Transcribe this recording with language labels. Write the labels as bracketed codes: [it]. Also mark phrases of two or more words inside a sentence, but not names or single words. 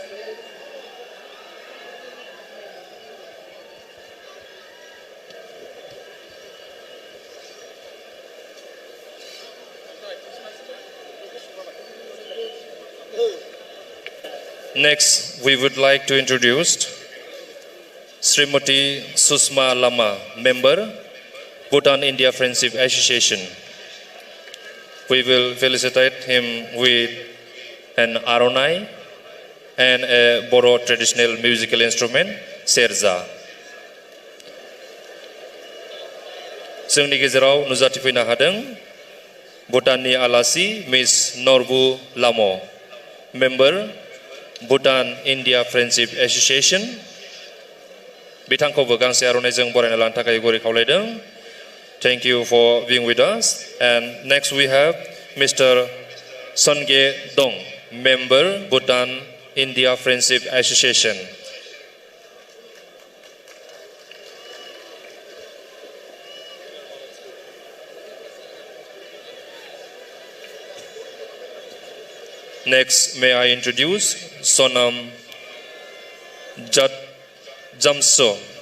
[en] Next, we would like to introduce Srimati Susma Lama, member, Bhutan India Friendship Association. We will felicitate him with an aronai and a Bodo traditional musical instrument, serza. [brx] जोंनि गेजेराव नुजाथिफैनो हादों भुटाननि आलासि मिस नरबु लामो मेम्बार भुटान इन्डिया फ्रेन्डशिप एसोसिएशन बिथांखौबो गांसे आर'नाइजों बरायना लानो थाखाय गुरै खावलायदों. [en] Thank you for being with us. And next we have Mr. Songe Dong, member Bhutan India Friendship Association. Next, may I introduce Sonam Jamso.